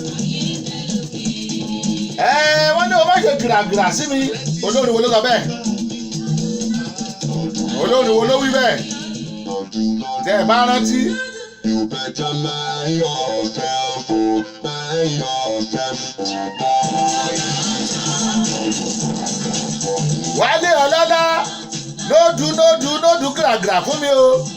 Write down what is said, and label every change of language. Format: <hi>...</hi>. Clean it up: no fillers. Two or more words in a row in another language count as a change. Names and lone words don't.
<yo>wọ́n ní o má ṣe gìràgìrà sí mi olórin wo ló sọ bẹ́ẹ̀ olórin wo ló wí bẹ́ẹ̀ tẹ́ ẹ bá rántí.</yo> <en>You better mind yourself, mind yourself.</en> <yo>Wálé Ọlọ́lá nóòdù gìràgìrà fún mi o.</yo>